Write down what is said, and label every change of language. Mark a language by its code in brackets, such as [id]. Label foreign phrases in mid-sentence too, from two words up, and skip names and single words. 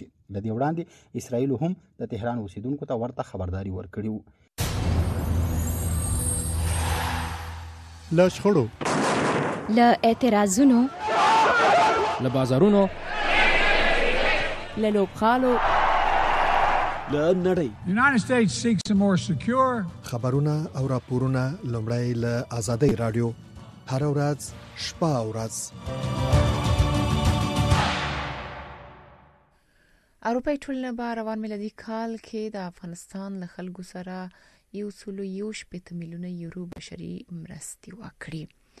[ps] له دې وړاندې اسرائیلو هم د تهران اوسېدونکو ته ورته خبرداري ورکړې وه. له شخړو، له اعتراضونو، له بازارونو، له لوبغالو، له نړۍ [en] The United States seeks a more secure [ps] خبرونه او راپورونه لومړی له ازادي راډیو هر ورځ شپه او ورځ. اروپای ټولنه به روان میلادي کال کې د افغانستان له خلکو سره 1.8 میلیونه یورو بشري مرستې وکړي.